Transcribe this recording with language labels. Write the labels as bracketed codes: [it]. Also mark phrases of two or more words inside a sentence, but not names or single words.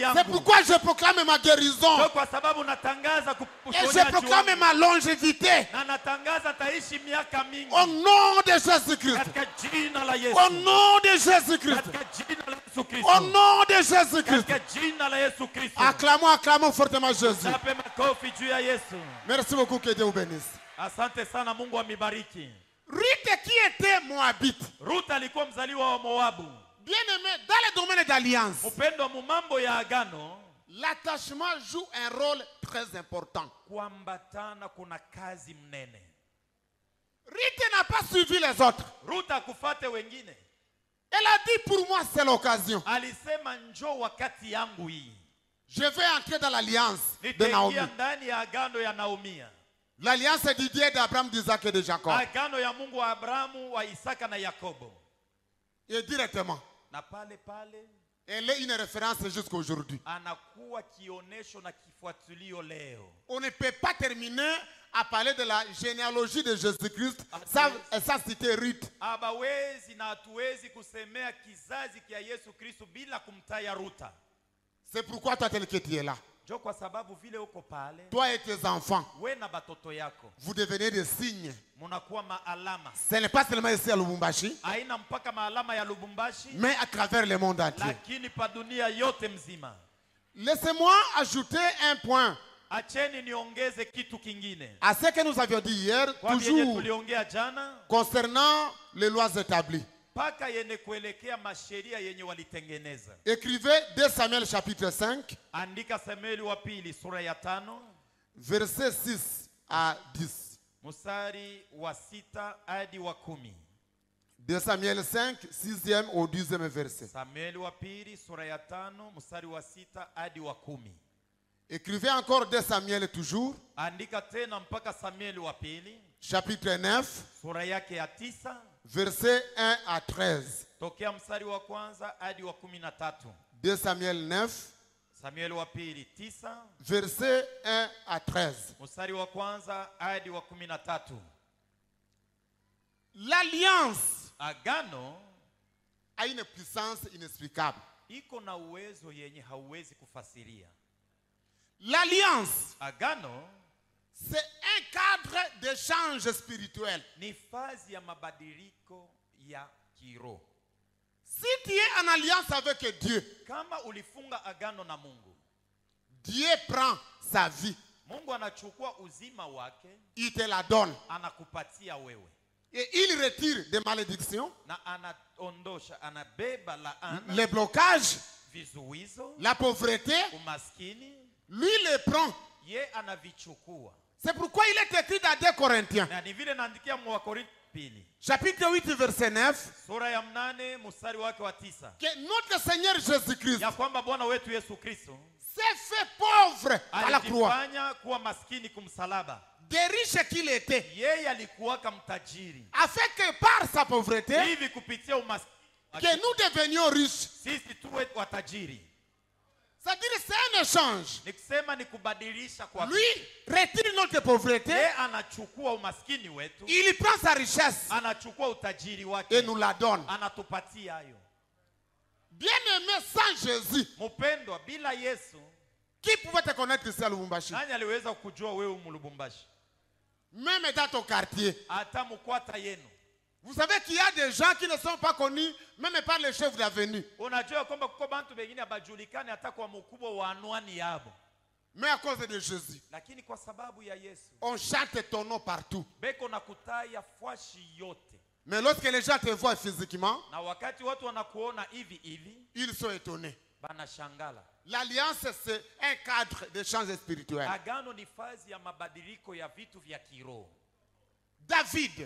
[fr] C'est [sw] yangu. [fr] pourquoi je proclame ma guérison. [sw] Ndio kwa sababu natangaza [fr] Et je [sw] uponyaji [fr] proclame [sw] wangu. [fr] ma longévité. [sw] Na natangaza taishi miaka mingi. [fr] Au nom de Jésus-Christ. [sw] Katika jina la Yesu. [fr] Au nom de Jésus-Christ. [sw] Katika jina la Yesu [fr] Au [sw] Kristo. [fr] nom de Jésus-Christ. [sw] Katika jina la Yesu Kristo. [fr] Acclamons fortement Jésus. [sw] Tape makofi juu ya Yesu. [fr] Merci beaucoup, que Dieu vous bénisse. [sw] Asante sana, Mungu amibariki. [fr] Ruth qui était moabite, [sw] Ruth alikuwa mzaliwa wa Moabu. [fr] bien aimé, dans le domaine d'alliance, [sw] Upendo mu mambo ya agano, [fr] l'attachement joue un rôle très important. [sw] kuambatana kuna kazi mnene. [fr] Ruth n'a pas suivi les autres. [sw] Ruth akufate wengine. [fr] Elle a dit, pour moi, c'est l'occasion. [sw] Alisema njoo wakati yangu hii. [fr] Je vais entrer dans l'alliance de Naomi. [sw] Nitaingia ndani ya agano ya Naomi. [fr] L'alliance du Dieu d'Abraham, d'Isaac et de Jacob. [sw] Agano ya Mungu wa Abrahamu, wa Isaka na Yakobo. [fr] Et directement, [sw] Na pale pale [fr] elle est une référence jusqu'à aujourd'hui. [sw] anakuwa kionesho na kifuatilio leo. [fr] On ne peut pas terminer à parler de la généalogie de Jésus-Christ sans citer Ruth. [sw] Abawezi na hatuwezi kusemea kizazi kia Yesu Kristo bila kumtaya Ruta. [fr] C'est pourquoi toi, tel que tu es là, [sw] Jo kwa sababu vile uko pale, [fr] toi et tes enfants, [sw] we na batoto yako [fr] vous devenez des signes. [sw] munakuwa maalama. [fr] Ce n'est pas seulement ici à Lubumbashi, [sw] Haina mpaka maalama ya Lubumbashi, [fr] mais à travers le monde entier. [sw] lakini pa dunia yote mzima. [fr] Laissez-moi ajouter un point [sw] Acheni niongeze kitu kingine. [fr] à ce que nous avions dit hier, [sw] Kwa vyenye [fr] toujours [sw] tuliongea jana, [fr] concernant les lois établies. [sw] paka yene kuelekea masheria yenye walitengeneza. [fr] Écrivez 2 Samuel chapitre 5, [sw] Andika Samueli wa pili sura ya 5 [fr] versets 6 à 10. [sw] mstari wa 6 hadi wa 10. [fr] 2 Samuel 5, 6e au 10e verset. [sw] Samueli wa pili sura ya 5 mstari wa 6 hadi wa 10. [fr] Écrivez encore 2 Samuel toujours, [sw] Andika tena mpaka Samueli wa pili [fr] chapitre 9, [sw] sura yake ya 9 [fr] versets 1 à 13. [sw] tokea mstari wa kwanza hadi wa 13. [fr] 2 Samuel 9, [sw] Samueli wa pili 9 [fr] versets 1 à 13. [sw] mstari wa kwanza hadi wa 13. [fr] L'alliance [sw] Agano [fr] a une puissance inexplicable. [sw] iko na uwezo yenye hauwezi kufasiria. [fr] L'alliance, [sw] Agano [fr] c'est un cadre d'échange spirituel. [sw] ni fazi ya mabadiliko ya kiroho. [fr] Si tu es en alliance avec Dieu, [sw] Kama ulifunga agano na Mungu, [fr] Dieu prend sa vie, [sw] Mungu anachukua uzima wake, [fr] il te la donne. [sw] anakupatia wewe. [fr] Et il retire des malédictions, [sw] Na anaondosha, anabeba laana, [fr] les blocages, [sw] vizuizo, [fr] la pauvreté. [sw] umaskini, [fr] Lui les prend. [sw] ye anavichukua. [fr] C'est pourquoi il est écrit dans 2 Corinthiens, [sw] Na ni vile naandikia Wakorintho pili [fr] chapitre 8, verset 9, [sw] sura ya 8 mstari wake wa 9, [fr] que notre Seigneur Jésus-Christ [sw] ya kwamba Bwana wetu Yesu Kristo [fr] s'est fait pauvre à la croix. [sw] alijifanya kuwa maskini kumsalaba. [fr] Des riches qu'il était, [sw] Yeye alikuwaka mtajiri, [fr] afin que par sa pauvreté, [sw] hivi kupitia umaskini [fr] que nous devenions riches. [sw] sisi tuwe watajiri. [fr] C'est-à-dire c'est un échange. [sw] Ni kusema ni kubadilisha kwa [fr] Lui retire notre pauvreté, [sw] yeye anachukua umaskini wetu, [fr] il prend sa richesse [sw] anachukua utajiri [fr] et [sw] wake, [fr] nous la donne. [sw] anatupatia hayo. [fr] Bien-aimé, sans Jésus, [sw] Mpendwa, bila Yesu [fr] qui pouvait te connaître ici à Lubumbashi? [sw] nani aliweza kujua wewe Mulubumbashi? [fr] Même dans ton quartier. [sw] Hata mkwata yenu. [fr] Vous savez qu'il y a des gens qui ne sont pas connus, même par les chefs d'avenue. [sw] Unajua kwamba kuko bantu bengine abajulikane hata kwa mkubwa wa anwani yabo, [fr] Mais à cause de Jésus, [sw] lakini kwa sababu ya Yesu [fr] on chante ton nom partout. [sw] beko na kutaya fwashi yote. [fr] Mais lorsque les gens te voient physiquement, [sw] Na wakati watu wanakuona hivi hivi, [fr] ils sont étonnés. [sw] banashangala. [fr] L'alliance, c'est un cadre d'échange spirituel. [sw] Agano ni fazi ya mabadiliko ya vitu vya kiroho. [fr] David